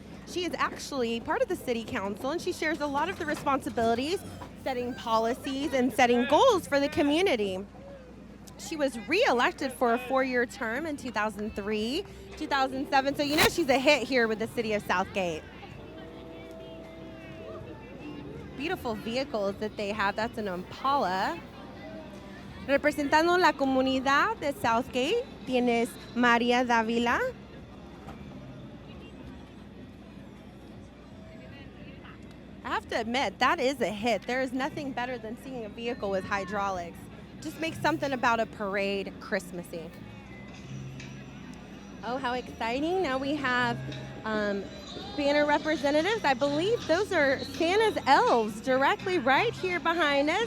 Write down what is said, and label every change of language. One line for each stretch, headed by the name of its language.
English: She is actually part of the city council, and she shares a lot of the responsibilities, setting policies and setting goals for the community. She was re-elected for a 4-year term in 2003, 2007, so you know she's a hit here with the city of Southgate. Beautiful vehicles that they have. That's an Impala.
Spanish: Representando la comunidad de Southgate, tienes María Dávila.
English: I have to admit, that is a hit. There is nothing better than seeing a vehicle with hydraulics. Just makes something about a parade Christmassy. Oh, how exciting. Now we have banner representatives. I believe those are Santa's elves directly right here behind us.